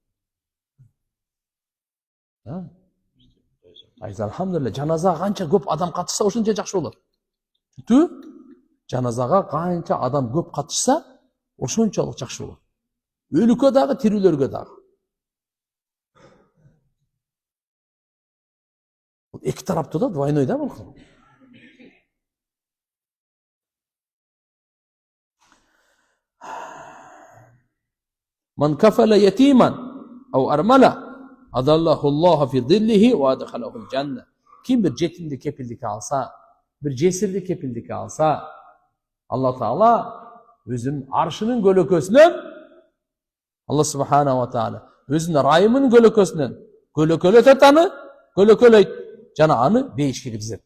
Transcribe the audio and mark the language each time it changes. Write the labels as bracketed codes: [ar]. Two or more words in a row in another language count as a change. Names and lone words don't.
[ky] Айз алхамдулилlah, жаназага канча көп адам катышса, ошончо жакшы болот. Жаназага канча адам көп катышса, ошончолук жакшы болот. Өлүккө дагы, тирүүлөргө дагы. Эки тараптуу да, двойной да бул. [ar] من كفل يتيما أو أرملة أظله الله في ظله وأدخله الجنة. [ky] Kim bir жетимди кепилдикке алса, bir жесирди кепилдикке алса, Алла Таала өзүнүн аршынын көлөкөсүнөн, Алла [ar] سبحانه وتعالى [ky] өзүнүн райымынын көлөкөсүнөн көлөкөлөтөт аны, көлөкөлөйт, жана аны бейишке киргизет.